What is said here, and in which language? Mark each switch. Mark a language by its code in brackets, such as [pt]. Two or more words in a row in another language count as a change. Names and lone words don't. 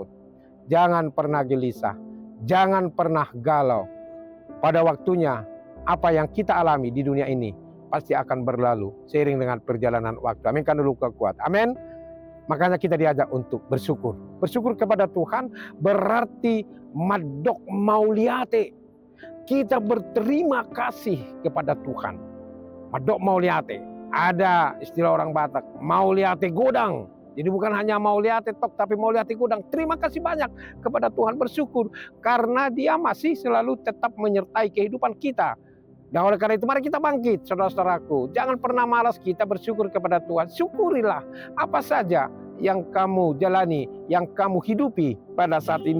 [id] Jangan pernah gelisah. Jangan pernah galau. Pada waktunya, apa yang kita alami di dunia ini pasti akan berlalu seiring dengan perjalanan waktu. Amin, kan dulu kuat. Amin. Makanya kita diajak untuk bersyukur. Bersyukur kepada Tuhan berarti madok mauliate. Kita berterima kasih kepada Tuhan. [bbc] Madok mauliate. [id] Ada istilah orang Batak, [bbc] mauliate godang. [id] Jadi bukan hanya mau lihat tok, tapi mau lihat gudang. Terima kasih banyak kepada Tuhan, bersyukur karena Dia masih selalu tetap menyertai kehidupan kita. Dan oleh karena itu mari kita bangkit, saudara-saudaraku. Jangan pernah malas kita bersyukur kepada Tuhan. Syukurilah apa saja yang kamu jalani, yang kamu hidupi pada saat ini.